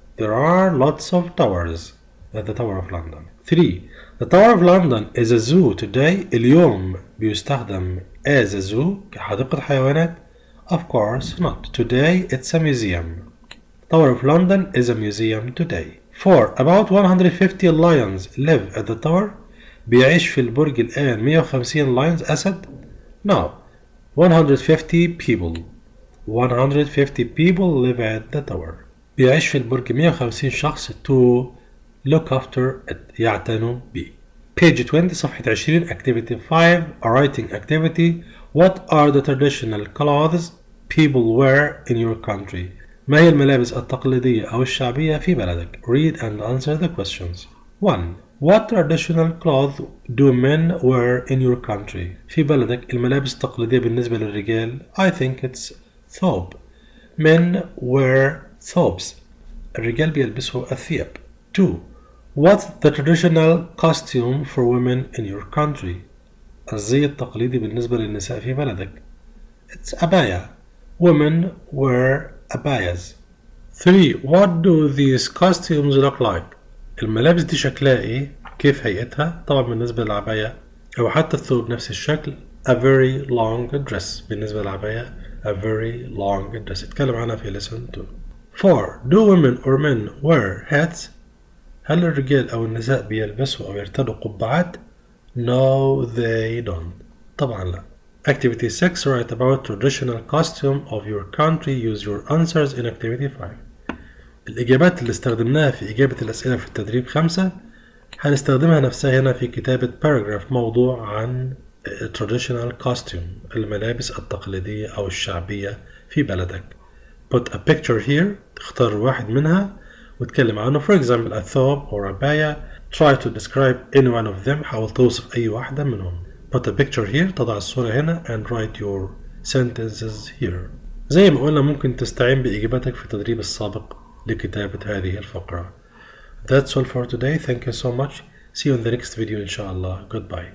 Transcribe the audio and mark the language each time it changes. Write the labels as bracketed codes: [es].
[en] There are lots of towers at the Tower of London. 3. The Tower of London is a zoo today. [ar] اليوم بيستخدم [en] as a zoo [ar] كحديقة حيوانات. [en] Of course not. Today it's a museum. Tower of London is a museum today. 4. About 150 lions live at the tower. [ar] بيعيش في البرج الآن 150 [en] lions [ar] أسد. [en] No. 150 people. 150 people live at the tower. [ar] بيعيش في البرج 150 شخص [en] to look after it [ar] يعتنوا به. [en] Page 20 [ar] صفحة [en] 20 Activity 5 A writing activity. What are the traditional clothes people wear in your country? [ar] ما هي الملابس التقليدية أو الشعبية في بلدك؟ [en] Read and answer the questions. 1. What traditional clothes do men wear in your country? [ar] في بلدك الملابس التقليدية بالنسبة للرجال [en] I think it's [ar] ثوب. [en] Men wear thobes. [ar] الرجال بيلبسوا الثياب. [en] 2. What's the traditional costume for women in your country? [ar] الزي التقليدي بالنسبة للنساء في بلدك. [en] It's abaya. Women wear abayas. 3. What do these costumes look like? [ar] الملابس دي شكلها ايه؟ كيف هيئتها؟ طبعا بالنسبة للعباية أو حتى الثوب نفس الشكل [en] a very long dress. [ar] بالنسبة للعباية [en] a very long dress. [ar] اتكلم عنها في lesson 2. 4. [en] Do women or men wear hats? [ar] هل الرجال أو النساء بيلبسوا أو يرتدوا قبعات؟ [en] No they don't. [ar] طبعا لا. [en] Activity 6 Write about traditional costume of your country. Use your answers in activity 5. [ar] الإجابات اللي استخدمناها في إجابة الأسئلة في التدريب 5 هنستخدمها نفسها هنا في كتابة paragraph موضوع عن [en] traditional costume [ar] الملابس التقليدية أو الشعبية في بلدك. [en] Put a picture here. [ar] تختار واحد منها وتكلم عنه. [en] For example a thobe or a baya. Try to describe any one of them. [ar] حاول توصف أي واحدة منهم. [en] Put a picture here. [ar] تضع الصورة هنا [en] and write your sentences here. [ar] زي ما قلنا ممكن تستعين بإجاباتك في التدريب السابق لكتابة هذه الفقرة. [en] That's all for today. Thank you so much. See you in the next video [ar] إن شاء الله. [en] Goodbye.